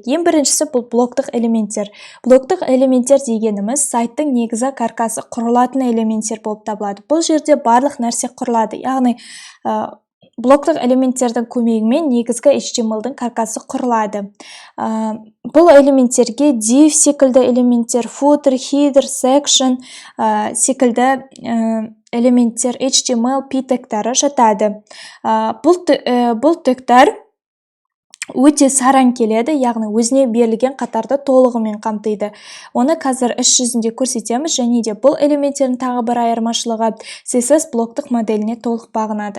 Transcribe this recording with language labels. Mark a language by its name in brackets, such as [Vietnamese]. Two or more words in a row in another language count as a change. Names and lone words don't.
[Kazakh] Ең біріншісі бұл блоктық элементтер. Блоктық элементтер дегеніміз сайттың негізі каркасы құрылатын элементтер болып табылады. Бұл жерде барлық нәрсе құрылады. Яғни блоктық элементтердің көмегімен негізгі HTML-дің каркасы құрылады. Бұл элементтерге div секілді элементтер, footer, header, section секілді элементтер, HTML, p тегтары жатады. Бұл тегтар өте сараң келеді, яғни өзіне берілген қатарды толығымен қамтиды. Оны қазір іс жүзінде көрсетеміз, және де бұл элементтердің тағы бір айырмашылығы CSS блоктық моделіне толық бағынады.